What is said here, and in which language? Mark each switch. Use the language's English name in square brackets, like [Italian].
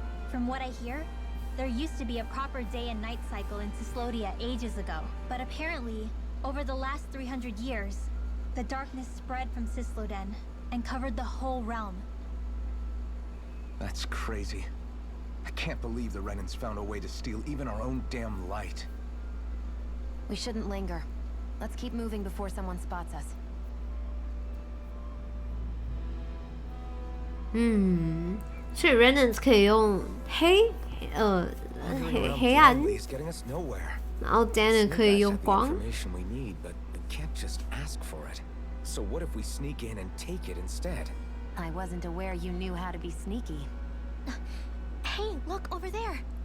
[English] From what I hear, there used to be a proper day and night cycle in Cislodia ages ago, but apparently, over the last 300 years, the darkness spread from Cisloden and covered the whole realm. That's crazy. I can't believe the Renans found a way to steal even our own damn light. We shouldn't linger. Let's keep moving before someone spots us. [Chinese] 所以 Renans 可以用黑暗， [English] is getting us nowhere. [Chinese] 然后 Dana 可以用光。 [English] Information we need, but we can't just ask for it. So what if we sneak in and take it instead? I wasn't aware you knew how to be sneaky. Hey, look over there!